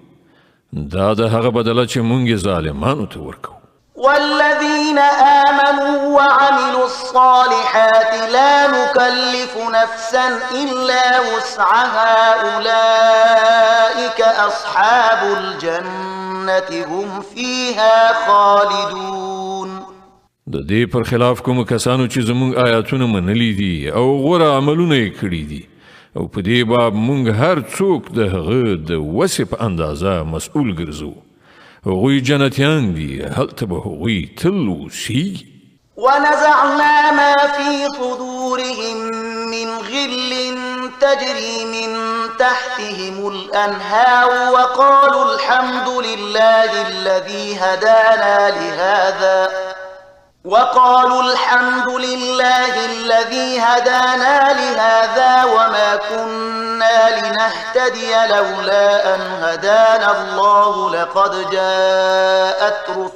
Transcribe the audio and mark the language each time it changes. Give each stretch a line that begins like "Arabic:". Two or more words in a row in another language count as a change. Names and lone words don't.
Pashto: دا د هغه بدله چې موږ ظالمانو ته ورکو.
Arabic: والذين آمنوا وعملوا الصالحات لا نكلف نفسا إلا وسعها أولئك أصحاب الجنة هم فيها خالدون.
Pashto: د دې پر خلاف کوم کسانو چې زموږ آیاتونه منلي دي او غوره عملونه یې کړي دي او په دې باب موږ هر څوک د هغه د وسې په اندازه مسؤل ګرځو. هغوی جنتیان دي، هلته به هغوی تل اوسیږي.
Arabic: ونزعنا ما في صدورهم من غل تجري من تحتهم الأنهار وقالوا الحمد لله الذي هدانا لهذا وما كنا لنهتدي لولا أن هدانا الله لقد جاءت